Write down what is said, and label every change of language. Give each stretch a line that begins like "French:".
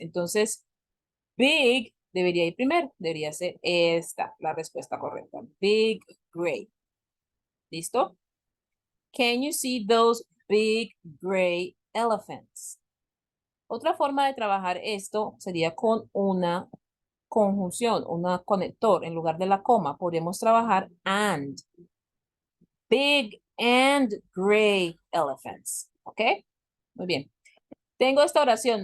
Spanish: Entonces, big debería ir primero, debería ser esta la respuesta correcta.
English: Big gray.
Spanish: ¿Listo?
English: Can you see those big gray elephants?
Spanish: Otra forma de trabajar esto sería con una conjunción, una conector. En lugar de la coma, podríamos trabajar and.
English: Big and gray elephants.
Spanish: ¿Ok? Muy bien. Tengo esta oración.